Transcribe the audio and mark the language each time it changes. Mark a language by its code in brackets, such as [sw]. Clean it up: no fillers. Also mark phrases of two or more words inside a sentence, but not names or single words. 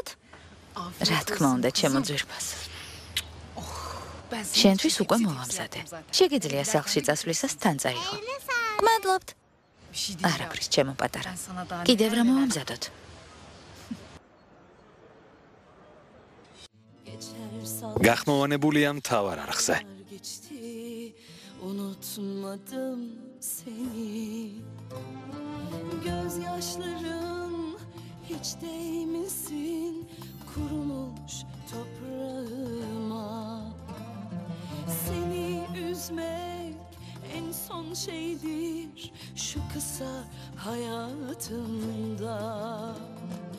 [ka] რა თქმა უნდა, ჩემო ძვირფასო. შენთვის უკვე მოვამზადე. შეგიძლია სახლში წასვლისას თან წაიღო. გმადლობთ. არაფრის, ჩემო პატარა. კიდევ რა მოვამზადოთ? გახმოვანებულია მთავარ არხზე. [tr] Unutmadım seni. Gözyaşların hiç değmesin kurumuş toprağıma. Seni üzmek en son şeydir şu kısa hayatımda.